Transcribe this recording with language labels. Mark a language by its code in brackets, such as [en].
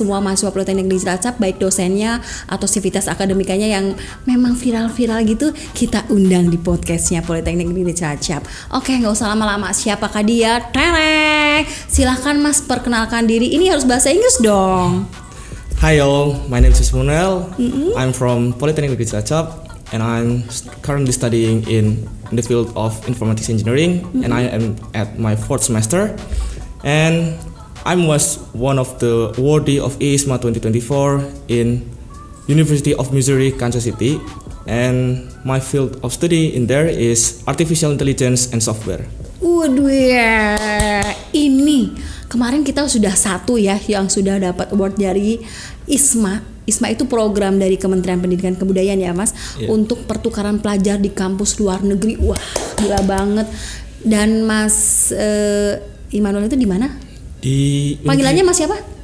[id] Semua mahasiswa Politeknik Negeri Cilacap, baik dosennya atau sivitas akademikanya yang memang viral-viral gitu, kita undang di podcastnya Politeknik Negeri Cilacap. Oke, nggak usah lama-lama. Siapakah dia? Tereng. Silahkan Mas perkenalkan diri. Ini harus bahasa Inggris dong. [en] Hi all, my name is Joseph Manuel. I'm from Politeknik Negeri Cilacap and I'm currently studying in the field of informatics engineering and I am at my 4th semester and I was one of the awardee of ISMA 2024 in University of Missouri, Kansas City, and my field of study in there is artificial intelligence and software. [id] Waduh ya, ini kemarin kita sudah satu ya yang sudah dapat award dari ISMA. ISMA itu program dari Kementerian Pendidikan dan Kebudayaan ya Mas, untuk pertukaran pelajar di kampus luar negeri. Wah, gila banget. Dan Mas Immanuel itu di mana? Panggilannya Mas siapa?